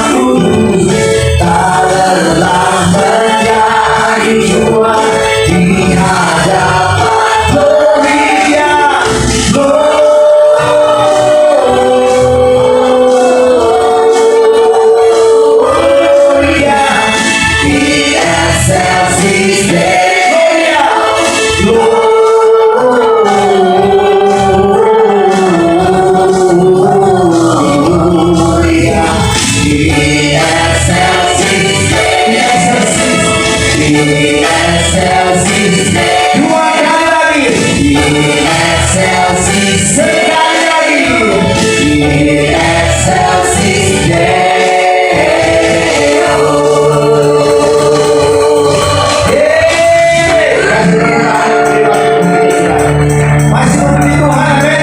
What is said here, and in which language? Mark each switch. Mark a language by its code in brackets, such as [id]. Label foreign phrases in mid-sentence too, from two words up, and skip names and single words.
[id] tak lelah menjadi juara di hadapan [la] Gloria, Gloria, di excelsis Gloria, Gloria, di excelsis, di excelsis, [id] dua kali lagi, [la] di excelsis, [id] sekali lagi, [la] di excelsis Deo. [id] Masih memuji Tuhan, amin.